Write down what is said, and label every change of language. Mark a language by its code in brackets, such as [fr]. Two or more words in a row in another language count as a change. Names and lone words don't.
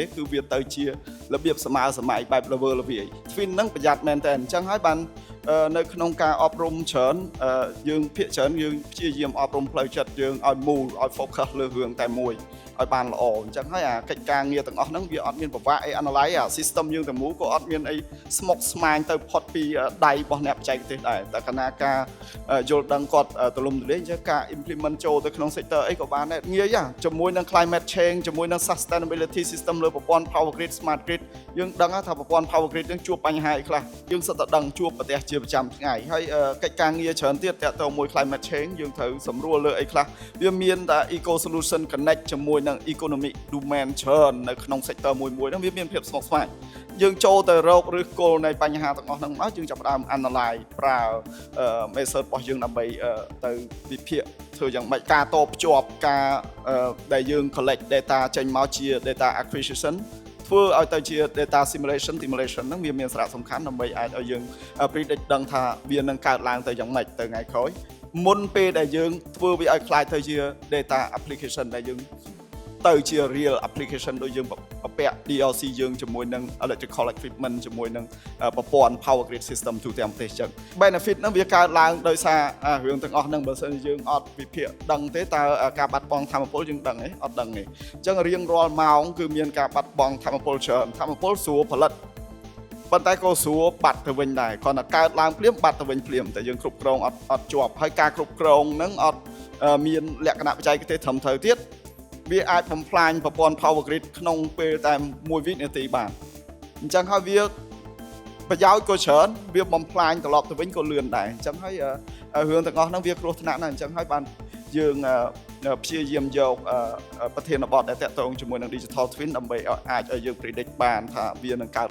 [km] គឺវាទៅជារបៀបសម័យបែប [en] level twin [km] ហ្នឹងប្រយ័ត្នមែនតើអញ្ចឹងហើយបាននៅក្នុងការអប់រំច្រើនយើងភាគច្រើនយើងព្យាយាមអប់រំផ្លូវចិត្តយើងឲ្យ move ឲ្យ focus លើរឿងតែមួយឲ្យបានល្អអញ្ចឹង ហើយអាកិច្ចការងារទាំងអស់ហ្នឹងវាអត់មានប្រវាក់អី analyze អា system យើងទាំងមូលក៏អត់មានអីស្មុគស្មាញទៅផុតពីដៃរបស់អ្នកបច្ចេកទេសដែរតែគណៈការ យល់ដឹងគាត់ទូលំទូលាយអញ្ចឹងការ implement ចូលទៅក្នុង sector អីក៏បានដែរងាយជាមួយនឹង [en] climate change [km] ជាមួយនឹង [en] sustainability system [km] លើប្រព័ន្ធ [en] power grid smart grid [km] យើងដឹងថាប្រព័ន្ធ [en] power grid [km] យើងជួបបញ្ហាអីខ្លះយើងសិតតែដឹងជួបប្រទេសជាប្រចាំថ្ងៃហើយកិច្ចការងារច្រើនទៀតតាក់ទងមួយ [en] climate change [km] យើងត្រូវសម្រួលលើអីខ្លះវាមានតែ [en] eco solution connect [km] ជាមួយនឹង [en] economic domain [km] ច្រើននៅក្នុង sector មួយហ្នឹងវាមានភាពស្មុគស្មាញយើងចូលទៅរកឬគល់នៃបញ្ហាទាំងអស់ហ្នឹងមកយើងចាប់ផ្ដើម analyze ប្រើ method របស់យើងដើម្បីទៅវិភាគធ្វើយ៉ាងម៉េចការតភ្ជាប់ការដែលយើង [en] collect data [km] ចេញមកជា [en] data acquisition [km] ធ្វើឲ្យទៅជា [en] data simulation [km] ហ្នឹងវាមានសារៈសំខាន់ដើម្បី អាចឲ្យយើង predict ដឹងថាវានឹងកើតឡើងទៅយ៉ាងម៉េចទៅថ្ងៃក្រោយមុនពេលដែលយើងធ្វើវាឲ្យខ្លាយទៅជា data application ដែលយើងទៅជា [en] real application [km] ដូចយើងបពាក់ DLC យើងជាមួយនឹង [en] electrical equipment [km] ជាមួយនឹងប្រព័ន្ធ [en] power grid system [km] ទូទាំងប្រទេសចឹង benefit ហ្នឹងវាកើតឡើងដោយសាររឿងទាំងអស់ហ្នឹងបើសិនជាយើងអត់វិភាគដឹងទេតើការបាត់បង់ថាមពលយើងដឹងទេអត់ដឹងទេអញ្ចឹងរៀងរាល់ម៉ោងគឺមានការបាត់បង់ថាមពលច្រើនថាមពលស្រួលផលិតប៉ុន្តែ ក៏ស្រួលបាត់ទៅវិញដែរគ្រាន់តែកើតឡើងភ្លាមបាត់ទៅវិញភ្លាមតែយើងគ្រប់គ្រងអត់ជាប់ហើយការគ្រប់គ្រងហ្នឹងអត់មានលក្ខណៈបច្ចេកទេសត្រឹមត្រូវទៀតវាអាចបំផ្លាញប្រព័ន្ធ [en] power grid [km] ក្នុងពេលតែ1វិនាទីបានអញ្ចឹងហើយវាប្រយោជន៍ក៏ច្រើនវាបំផ្លាញត្រឡប់ទៅវិញក៏លឿនដែរអញ្ចឹងហើយរឿងទាំងអស់ហ្នឹងវាគ្រោះថ្នាក់ណាស់អញ្ចឹងហើយបានយើងព្យាយាមយកប្រធានបទដែលតាក់ទងជាមួយនឹង [en] digital twin [km] ដើម្បីអាចឲ្យយើង predict បានថាវានឹងកើត